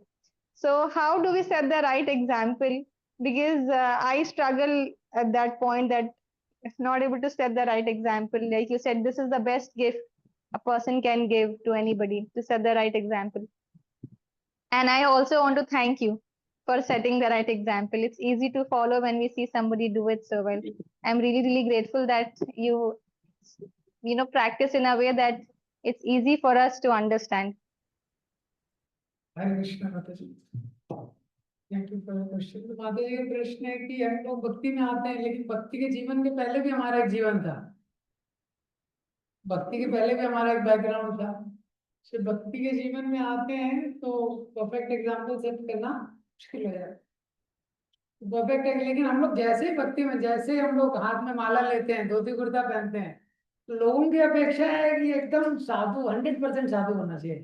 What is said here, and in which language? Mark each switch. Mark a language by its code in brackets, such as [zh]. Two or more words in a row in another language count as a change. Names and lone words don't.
[en] So how do we set the right example? Because I struggle at that point, that if not able to set the right example, like you said, this is the best gift a person can give to anybody, to set the right example. And I also want to thank you for setting the right example. It's easy to follow when we see somebody do it so well. I'm really, really grateful that you practice in a way that it's easy for us to understand. [hi] हरे कृष्ण माता जी। [en] thank you for question. [hi] तो माता जी का प्रश्न है कि हम लोग भक्ति में आते हैं, लेकिन भक्ति के जीवन के पहले भी हमारा एक जीवन था। भक्ति के पहले भी हमारा एक बैकग्राउंड था। तो भक्ति के जीवन में आते हैं तो [en] perfect example [hi] सेट करना मुश्किल हो जाता है। परफेक्ट है, लेकिन हम लोग जैसे ही भक्ति में, जैसे हम लोग हाथ में माला लेते हैं, धोती कुर्ता पहनते हैं, तो लोगों की अपेक्षा है कि एकदम साधु, 100% साधु होना चाहिए।